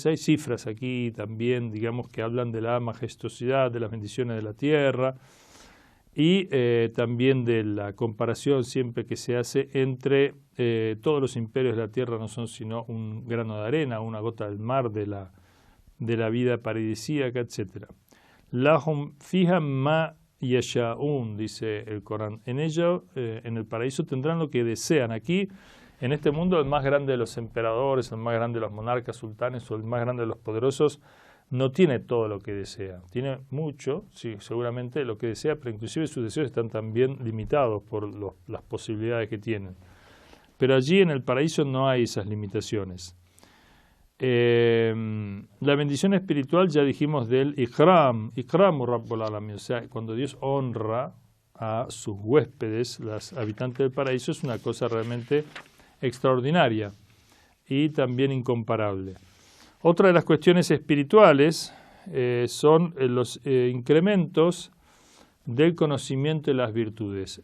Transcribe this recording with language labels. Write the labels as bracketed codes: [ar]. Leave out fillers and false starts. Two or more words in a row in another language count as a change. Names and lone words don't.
[es] Hay cifras aquí también, digamos, que hablan de la majestuosidad, de las bendiciones de la tierra y también de la comparación siempre que se hace entre todos los imperios de la tierra no son sino un grano de arena, una gota del mar de la vida paradisíaca, etc. [ar] لهم فيها ما يشاءون, [es] dice el Corán. En ello, en el paraíso tendrán lo que desean. Aquí, en este mundo, el más grande de los emperadores, el más grande de los monarcas, sultanes o el más grande de los poderosos no tiene todo lo que desea. Tiene mucho, sí, seguramente lo que desea, pero inclusive sus deseos están también limitados por las posibilidades que tienen. Pero allí en el paraíso no hay esas limitaciones. La bendición espiritual, ya dijimos del [ar] إكرام رب العالمين, [es] o sea, cuando Dios honra a sus huéspedes, los habitantes del paraíso, es una cosa realmente extraordinaria y también incomparable. Otra de las cuestiones espirituales son los incrementos del conocimiento de las virtudes.